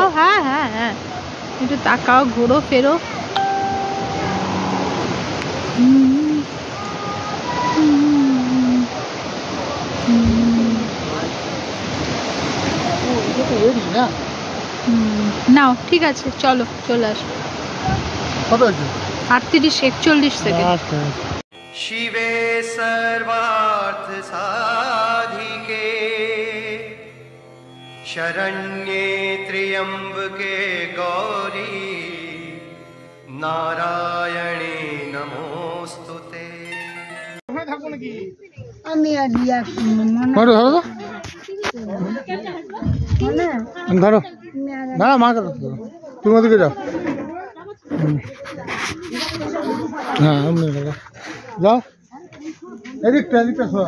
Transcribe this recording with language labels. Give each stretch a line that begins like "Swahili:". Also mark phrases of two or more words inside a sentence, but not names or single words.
Bangla: হ্যাঁ হ্যাঁ হ্যাঁ, একটু তাকাও, ঘোরো ফেরো। নাও ঠিক আছে, চলো চলে আসো। 38-41 সেকেন্ড।
Sanskrit: शिवे सर्वार्थ साधिके शरण्ये त्र्यंबके गौरी नारायणे नमोस्तुते।
Bangla: আমি আর দিয়া ধরো ধরো ধরো, না মা ধরো, তুমি ওদিকে যাও। হ্যাঁ যাও, এদিকটা এদিকটা সরা।